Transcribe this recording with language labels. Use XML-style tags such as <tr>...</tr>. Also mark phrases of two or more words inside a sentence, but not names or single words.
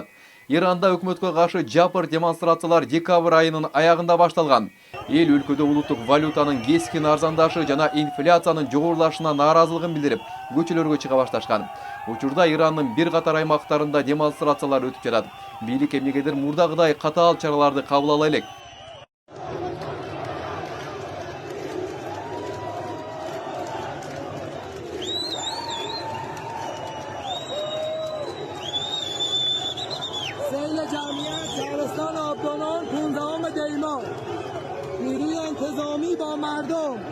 <ky>Иранда өкмөткө каршы жапыр демонстрациялар декабрь айынын аягында башталган. Эл өлкөдө улуттук валютанын кескин арзандашы жана инфляциянын жогорулашына нааразылыгын билдирип, көчөлөргө чыга башташкан. Учурда Ирандын бир катар аймактарында демонстрациялар өтүп жатат. Бийлик эмнегедир мурдагыдай катаал чараларды кабыл ала элек.</ky> <fa>سیل جمعیت شهرستان آبدانان 15 دی‌ماه نیروی انتظامی با مردم</fa>